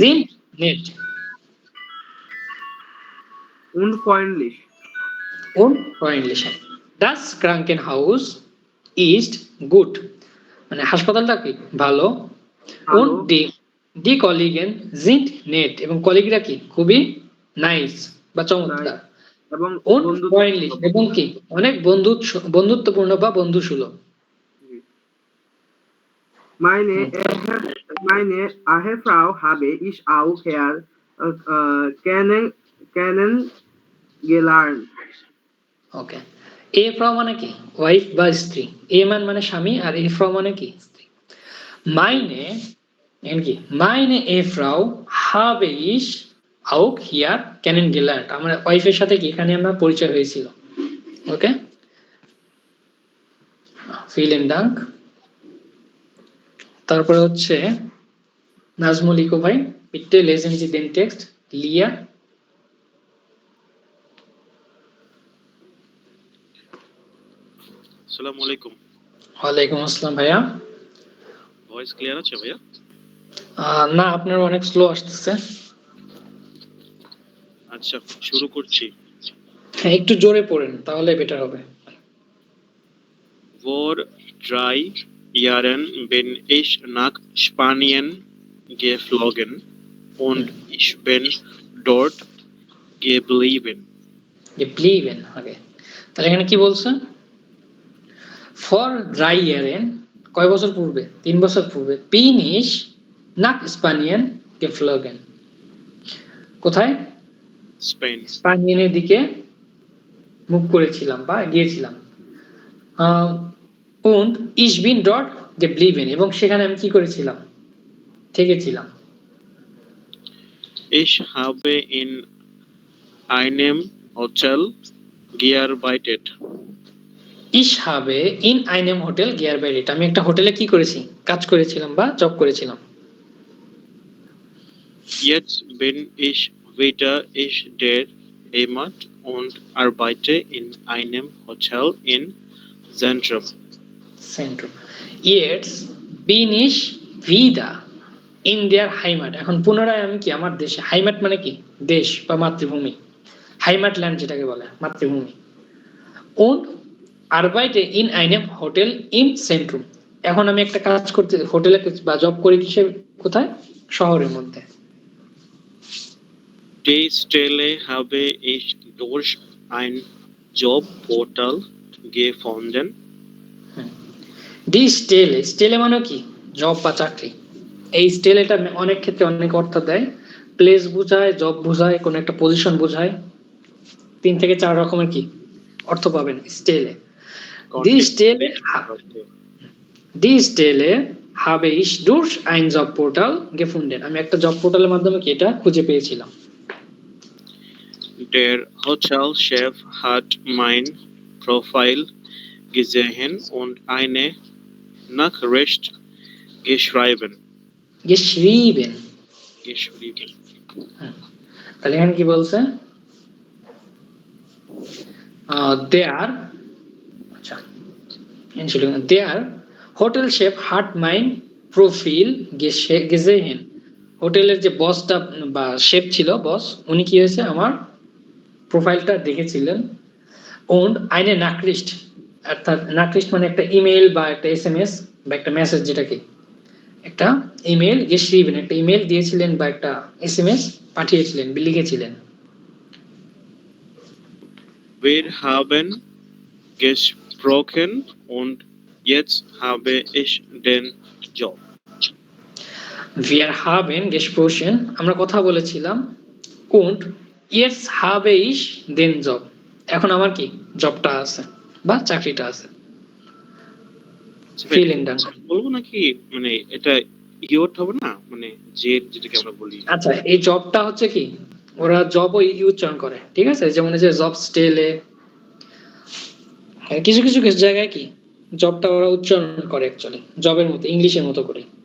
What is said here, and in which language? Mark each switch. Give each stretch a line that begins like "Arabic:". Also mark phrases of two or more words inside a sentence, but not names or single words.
German: Sind nett Und freundlich. und freundlich. Das Krankenhaus ist gut
Bangla: মানে হাসপাতালটা কি ভালো, ভালো।
German: und die Kollegen sind nett
Bangla: এবং কলিগরা কি খুবই নাইস বা চমৎকার, এবং
German: und freundlich
Bangla: এবং কি অনেক বন্ধুত্বপূর্ণ বা বন্ধুসুলভ।
German: Meine Ehefrau habe ich auch hier kennengelernt.
Bangla: ওকে, এ ফ্রাউ মানে কি ওয়াইফ বা স্ত্রী, এ মান মানে স্বামী আর এ ফ্রাউ মানে কি স্ত্রী।
German: Meine Ehe
Bangla: কি
German: Meine Ehefrau
Bangla: habe ich auch hier kennengelernt, আমার ওয়াইফের সাথে কি এখানে আমরা পরিচয় হয়েছিল। ওকে,
German: vielen Dank।
Bangla: তারপরে হচ্ছে নাজমুল ইকো ভাই,
German: bitte lesen Sie den Text। লিয়া,
Arabic: السلام عليكم. وعليكم السلام ভাইয়া।
Bangla: ভয়েস ক্লিয়ার আছে ভাইয়া? না, আপনার অনেক স্লো আসতেছে। আচ্ছা, শুরু করছি। হ্যাঁ, একটু জোরে পড়েন তাহলে বেটার হবে।
German: Vor 3 Jahren bin ich nach Spanien geflogen und ich bin dort geblieben. geblieben,
Bangla: ওকে, তাহলে এখানে কি বলছে,
German: vor 3 Jahren
Bangla: কয় বছর পূর্বে, 3 বছর পূর্বে,
German: bin ich nach Spanien geflogen,
Bangla: কোথায়, স্পেন। স্পানিয়ানের দিকে মুভ করেছিলাম বা গিয়েছিলাম,
German: und ich bin dort geblieben
Bangla: এবং সেখানে আমি কি করেছিলাম, থেকেছিলাম।
German: Ich habe in einem Hotel gearbeitet. Ich habe in einem Hotel gearbeitet,
Bangla: আমি একটা হোটেলে কি করেছি, কাজ করেছিলাম বা জব করেছিলাম।
German: Jetzt bin ich wieder der Heimat und arbeite in einem Hotel in Zentrum. Zentrum. Jetzt bin ich wieder in der Heimat,
Bangla: এখন পুনরায় আমি কি আমার দেশে, হাইমাট মানে কি দেশ বা মাতৃভূমি, হাইমাট ল্যান্ড যেটাকে বলে মাতৃভূমি,
German: und arbeite in einem Hotel im Zentrum,
Bangla: এখন আমি একটা কাজ করতে হোটেলে বা জব করি কিসে, কোথায়, শহরের মধ্যে।
German: Die Stelle habe ich durch ein Jobportal gefunden. die Stelle,
Bangla: স্টেলে মানে কি জব বা চাকরি, এই স্টেলেটা অনেক ক্ষেত্রে অনেক অর্থ দেয়, প্লেস বোঝায়, জব বোঝায়, কোন একটা পজিশন বোঝায়, 3 থেকে 4 রকমের কি অর্থ পাবেন স্টেলে।
German: die Stelle habe ich durch ein Jobportal gefunden,
Bangla: আমি একটা জব পোর্টালের মাধ্যমে কি এটা খুঁজে পেয়েছিলাম।
German: Der Hotelchef hat mein Profil gesehen und eine Nachricht geschrieben. geschrieben,
Bangla: তাহলে এখানে কি বলছে,
German: der, আচ্ছা Entschuldigung, der Hotelchef hat mein Profil gesehen,
Bangla: হোটেলের যে বসটা বা শেফ ছিল, বস, উনি কি হয়েছে আমার প্রোফাইলটা দেখেছিলেন,
German: und eine Nachricht,
Bangla: অর্থাৎ Nachricht মানে একটা ইমেল বা একটা SMS বা একটা মেসেজ, যেটাকে একটা ইমেল geschrieben, একটা ইমেল দিয়েছিলেন বা একটা এসএমএস পাঠিয়েছিলেন, লিখেছিলেন।
German: Wir haben gesprochen und jetzt habe ich den Job. Wir haben gesprochen,
Bangla: আমরা কথা বলেছিলাম,
German: und jetzt habe ich den Job,
Bangla: এখন আমার কি জবটা আছে বা চাকরিটা আছে।
German: Vielen Dank.
Bangla: বলবো নাকি মানে এটা ইয়ট হবে না, মানে যে যেটাকে আমরা বলি। আচ্ছা, এই জবটা হচ্ছে কি, ওরা জবও উচ্চারণ করে, ঠিক আছে, যেমন এই যে জব স্টেলে, কিছু কিছু কিছু জায়গায় কি জবটা ওরা উচ্চারণ করে অ্যাকচুয়ালি জবের মতো, ইংলিশের মতো করে।